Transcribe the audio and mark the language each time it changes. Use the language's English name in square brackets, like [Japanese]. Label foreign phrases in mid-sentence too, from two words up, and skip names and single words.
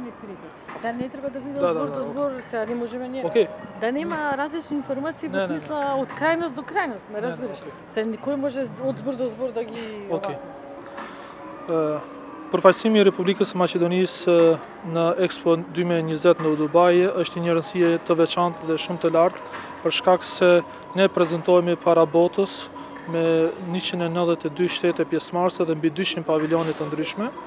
[Macedonian] министрите. Сега не трябва да биде од збор до збор, сега не можеме ние. Да нема различни информации во смисла од крајност до крајност, ме разбираш? Сега никој може од збор до збор да ги [Albanian] Përfaqësimi i Republikës së Maqedonisë në Expo 2020 në Dubai është një rëndësie të veçantë dhe shumë të lartë për shkak se ne prezantohemi para botës me 192 shtete pjesëmarrëse dhe mbi 200 paviljonet të ndryshme.